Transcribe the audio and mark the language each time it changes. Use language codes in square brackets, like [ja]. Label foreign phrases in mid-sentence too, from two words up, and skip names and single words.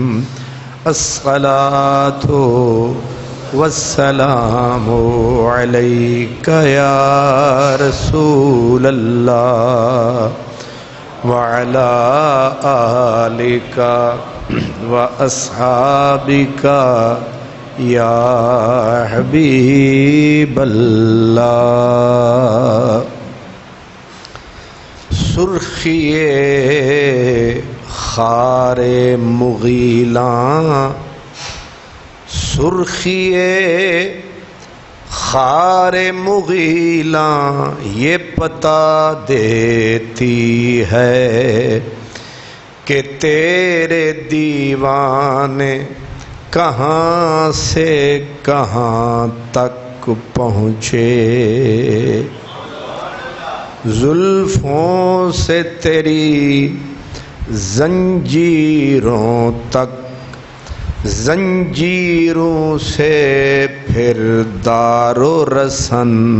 [ar] الصلاة والسلام عليك يا رسول الله وعلى آلك وأصحابك يا حبيب الله۔ [ur] سرخیے خار مغیلاں، سرخیے خار مغیلاں یہ پتا دیتی ہے کہ تیرے دیوانے کہاں سے کہاں تک پہنچے، زلفوں سے تیری زنجیروں تک، زنجیروں سے پھر دار و رسن،